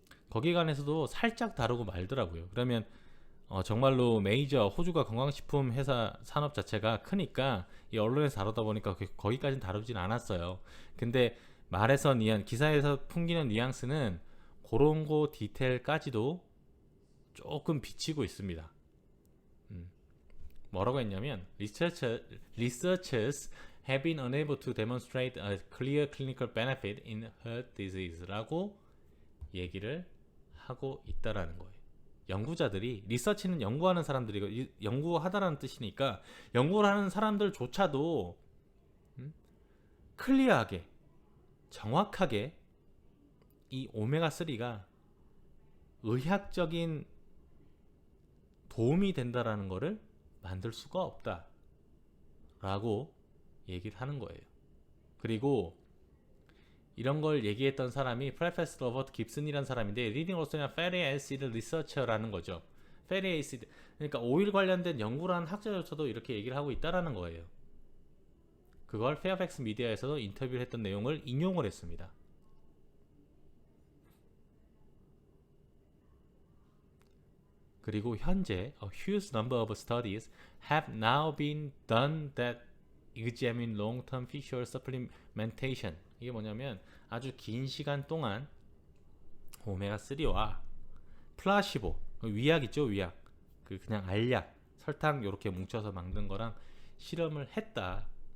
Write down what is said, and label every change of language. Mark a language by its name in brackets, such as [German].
[Korean] 거기에 관해서도 살짝 다루고 말더라고요. 그러면 정말로 메이저 호주가 건강식품 회사 산업 자체가 크니까 이 언론에서 다루다 보니까 거기까지는 다루진 않았어요. 근데 말에서 기사에서 풍기는 뉘앙스는 그런 거 디테일까지도 조금 비치고 있습니다. 뭐라고 했냐면 [English] researchers have been unable to demonstrate a clear clinical benefit in heart disease [Korean] 라고 얘기를 하고 있다라는 거예요. 연구자들이, 리서치는 연구하는 사람들이고 연구하다라는 뜻이니까 연구를 하는 사람들조차도 클리어하게 정확하게 이 오메가3가 의학적인 도움이 된다라는 거를 만들 수가 없다 라고 얘기를 하는 거예요. 그리고 이런 걸 얘기했던 사람이 프로페서 로버트 깁슨이라는 사람인데 리딩 오스트리아 패티 애시드 리서처라는 거죠. 패티 애시드, 그러니까 오일 관련된 연구를 한 학자조차도 이렇게 얘기를 하고 있다라는 거예요. 그걸 페어팩스 미디어에서도 인터뷰를 했던 내용을 인용을 했습니다. 그리고 현재 [English] a huge number of studies have now been done that examine long-term fish oil supplementation. [Korean] 이게 뭐냐면 아주 긴 시간 동안 오메가3와 플라시보, 위약 있죠, 위약. 그냥 알약, 설탕 이렇게 뭉쳐서 만든 거랑 실험을 했다.